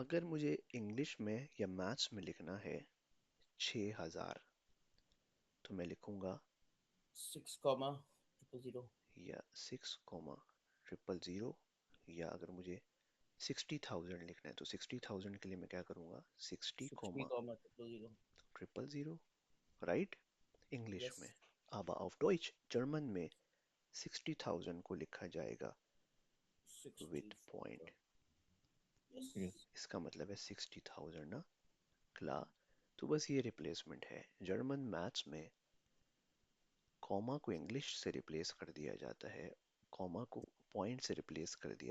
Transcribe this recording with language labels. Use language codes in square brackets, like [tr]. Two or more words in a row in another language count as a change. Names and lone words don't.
[hi] अगर मुझे इंग्लिश में या मैथ्स में लिखना है 6000, तो मैं लिखूंगा 6,000. या 6,000, या अगर मुझे 60,000 लिखना है तो 60,000 के लिए मैं क्या करूंगा, 60,000. 60,000, राइट, इंग्लिश [en] Yes. [de] में। aber auf Deutsch, [hi] जर्मन में 60,000 को लिखा जाएगा 60. [en] with point. Yes. Yes. [hi] इसका मतलब है 60,000 ना, क्ला। तो बस ये रिप्लेसमेंट है। जर्मन मैथ्स में कॉमा को इंग्लिश से रिप्लेस कर दिया जाता है, कॉमा को पॉइंट से रिप्लेस कर दिया